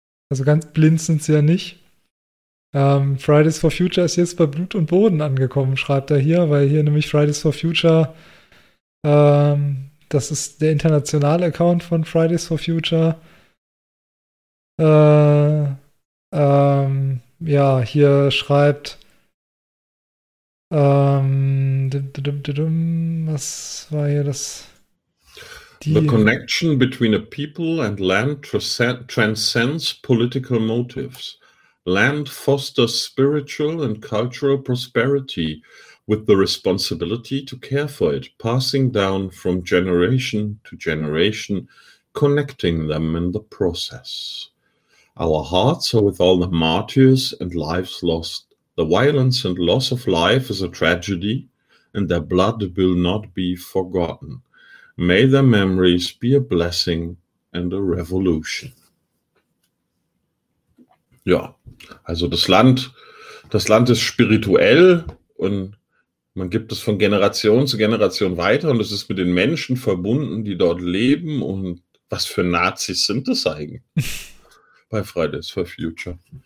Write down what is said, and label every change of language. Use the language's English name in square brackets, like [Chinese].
[German] Also ganz blind sind sie ja nicht. Fridays for Future ist jetzt bei Blut und Boden angekommen, schreibt er hier, weil hier nämlich Fridays for Future, das ist der internationale Account von Fridays for Future, hier schreibt, was war hier das? [English] Die The connection between a people and land transcends political motives. Land fosters spiritual and cultural prosperity with the responsibility to care for it, passing down from generation to generation, connecting them in the process. Our hearts are with all the martyrs and lives lost. The violence and loss of life is a tragedy, and their blood will not be forgotten. May their memories be a blessing and a revolution. [German] Ja, also das Land ist spirituell und man gibt es von Generation zu Generation weiter und es ist mit den Menschen verbunden, die dort leben. Und was für Nazis sind das eigentlich bei Fridays for Future?